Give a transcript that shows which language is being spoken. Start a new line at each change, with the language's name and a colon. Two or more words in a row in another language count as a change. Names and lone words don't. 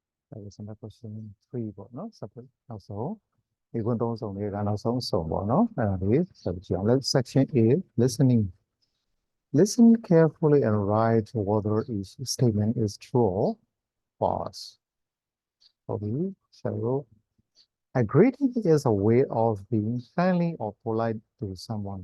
English: That is another question 3
Burmese: ပေါ့နော် separate နောက်ဆုံးဒီခွန်းသုံးစုံတွေကနောက်ဆုံးစုံပေါ့နော်အဲ့ဒါလေးဆက်ကြည့်အောင်
English: Let's section A listening. Listen carefully and write whether each statement is true or false. Okay, so a greeting is a way of being friendly or polite to someone.